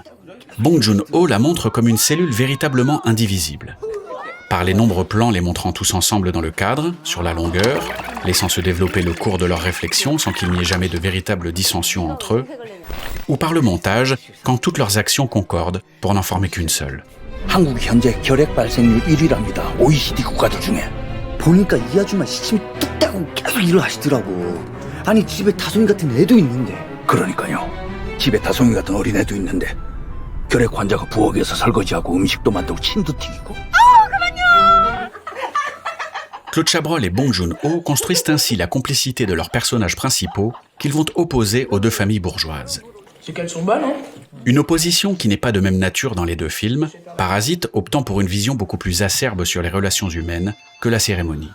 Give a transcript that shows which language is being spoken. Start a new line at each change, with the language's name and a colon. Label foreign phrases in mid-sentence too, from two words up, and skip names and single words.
French: Bong Joon-ho la montre comme une cellule véritablement indivisible. Par les nombreux plans les montrant tous ensemble dans le cadre, sur la longueur, laissant se développer le cours de leurs réflexions sans qu'il n'y ait jamais de véritable dissension entre eux, ou par le montage, quand toutes leurs actions concordent pour n'en former qu'une seule.
Korean: 한국이 현재 결핵 발생률 1위랍니다. OECD 국가들 중에. 보니까 이 아줌마 시침이 뚝 따고 계속 일을 하시더라고. 아니 집에 다솜이 같은 애도 있는데. 그러니까요. 집에 다솜이 같은 어린 애도 있는데 결핵 환자가 부엌에서 설거지하고 음식도 만들고 침도 튀기고.
French: Claude Chabrol et Bong Joon-ho construisent ainsi la complicité de leurs personnages principaux qu'ils vont opposer aux deux familles bourgeoises. C'est qu'elles sont bonnes, hein? Une opposition qui n'est pas de même nature dans les deux films, Parasite optant pour une vision beaucoup plus acerbe sur les relations humaines que La Cérémonie.